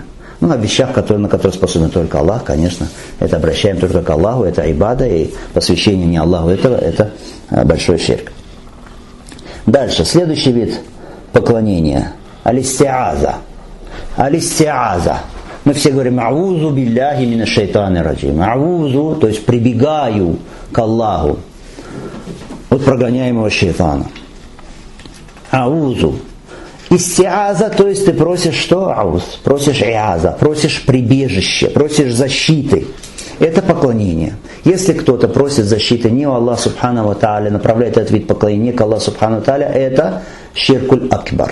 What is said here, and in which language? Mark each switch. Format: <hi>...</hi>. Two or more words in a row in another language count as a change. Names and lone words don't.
<ru>Ну, о вещах, на которые способен только Аллах, конечно, это обращаем только к Аллаху, это ибада, и посвящение не Аллаху этого, это большой ширк. Дальше, следующий вид поклонения. Алистиаза. Алистиаза. Мы все говорим,</ru> <ar>أعوذ بالله من الشيطان الرجيم.</ar> <ru>Аузу, то есть прибегаю к Аллаху от прогоняемого шайтана. Аузу. Истиаза, то есть ты просишь что? Ауз. Просишь иаза, просишь прибежище, просишь защиты. Это поклонение. Если кто-то просит защиты не у</ru> <ar>الله سبحانه وتعالى,</ar> <ru>направляет этот вид поклонения к</ru> <ar>الله سبحانه وتعالى,</ar> <ru>это</ru> <ar>الشرك الأكبر.</ar>